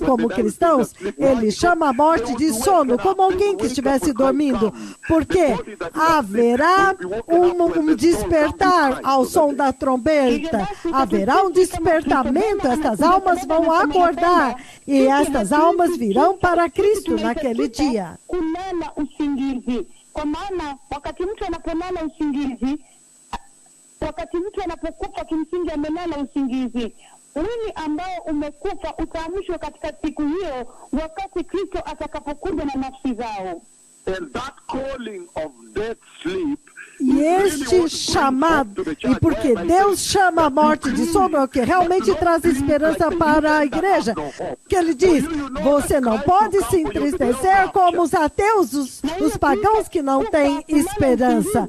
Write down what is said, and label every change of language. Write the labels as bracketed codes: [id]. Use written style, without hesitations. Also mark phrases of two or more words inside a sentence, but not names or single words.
[pt] como cristãos, Ele chama a morte de sono, como alguém que estivesse dormindo, porque haverá um despertar ao som da trombeta, haverá um despertamento, estas almas vão acordar e estas almas virão para Cristo naquele dia. [sw] Wakati mtu anapokufa kimsingi amelala usingizi. Mwili ambao umekufa utaamshwa katika siku hiyo wakati Kristo atakapokuja na nafsi zao. [en] And that calling of death sleep, [pt] e este chamado, e porque Deus chama a morte de sono, é o que realmente traz esperança para a igreja. Que ele diz, você não pode se entristecer como os ateus, os pagãos que não têm esperança.